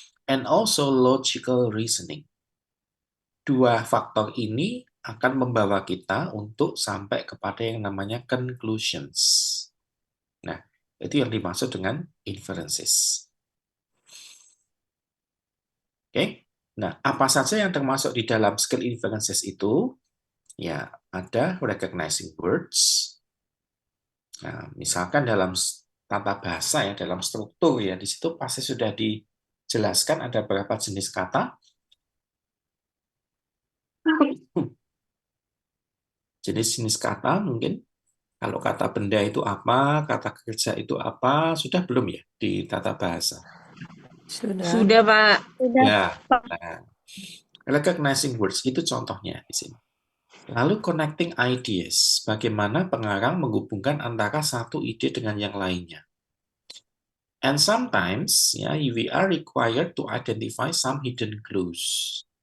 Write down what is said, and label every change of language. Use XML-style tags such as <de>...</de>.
<en>And also logical reasoning.</en> <id>Dua faktor ini akan membawa kita untuk sampai kepada yang namanya conclusions. Nah, itu yang dimaksud dengan inferences. Oke. Nah, apa saja yang termasuk di dalam skill inferences itu? Ya, ada</id> <en>recognizing words.</en> <id>Nah, misalkan dalam tata bahasa, ya, dalam struktur, ya, di situ pasti sudah dijelaskan ada berapa jenis kata. Jenis-jenis kata mungkin, kalau kata benda itu apa, kata kerja itu apa, sudah belum ya di tata bahasa? Sudah, Pak. Sudah, Ya, Pak. nah,</id> <en>recognizing words</en> <id>itu contohnya di sini. Lalu</id> <en>connecting ideas,</en> <id>bagaimana pengarang menghubungkan antara satu ide dengan yang lainnya.</id> <en>And sometimes, ya, we are required to identify some hidden clues.</en>